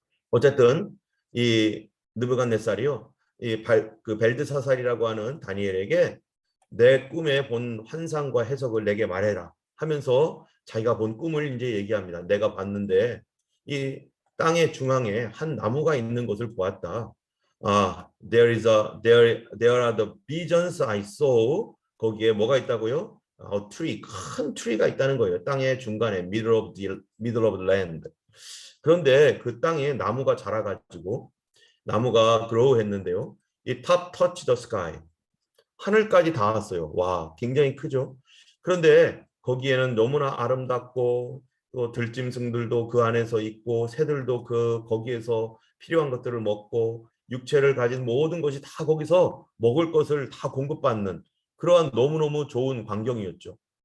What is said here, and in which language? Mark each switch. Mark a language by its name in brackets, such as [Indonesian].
[Korean] 어쨌든 이 느부갓네살이요, 그 벨드사살이라고 하는 다니엘에게 내 꿈에 본 환상과 해석을 내게 말해라 하면서 자기가 본 꿈을 이제 얘기합니다. 내가 봤는데 이 땅의 중앙에 한 나무가 있는 것을 보았다. [English] There are the visions I saw. [Korean] 거기에 뭐가 있다고요? tree, 큰 트리가 있다는 거예요. 땅의 중간에, [English] middle of the land. [Korean] 그런데 그 땅에 나무가 자라가지고 나무가 그로우했는데요. [English] 이 top touch the sky. [Korean] 하늘까지 닿았어요. 와, 굉장히 크죠. 그런데 거기에는 너무나 아름답고 또 들짐승들도 그 안에서 있고 새들도 거기에서 필요한 것들을 먹고 육체를 가진 모든 것이 다 거기서 먹을 것을 다 공급받는 그러한 너무너무 좋은 광경이었죠.